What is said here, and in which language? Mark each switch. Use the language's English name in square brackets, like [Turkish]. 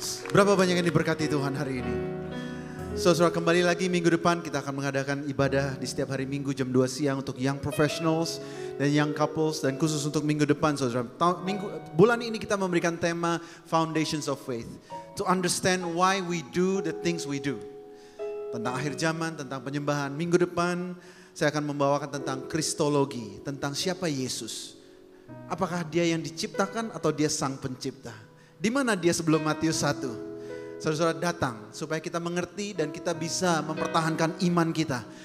[Indonesian] Berapa banyak yang diberkati Tuhan hari ini. Saudara, kembali lagi minggu depan kita akan mengadakan ibadah di setiap hari Minggu jam 2 siang untuk young professionals dan young couples. Dan khusus untuk minggu depan saudara, bulan ini kita memberikan tema Foundations of Faith. [English] To understand why we do the things we do. [Indonesian] Tentang akhir zaman, tentang penyembahan. Minggu depan saya akan membawakan tentang kristologi, tentang siapa Yesus. Apakah dia yang diciptakan atau dia sang pencipta? Di mana dia sebelum Matius 1? Saudara-saudara datang supaya kita mengerti dan kita bisa mempertahankan iman kita.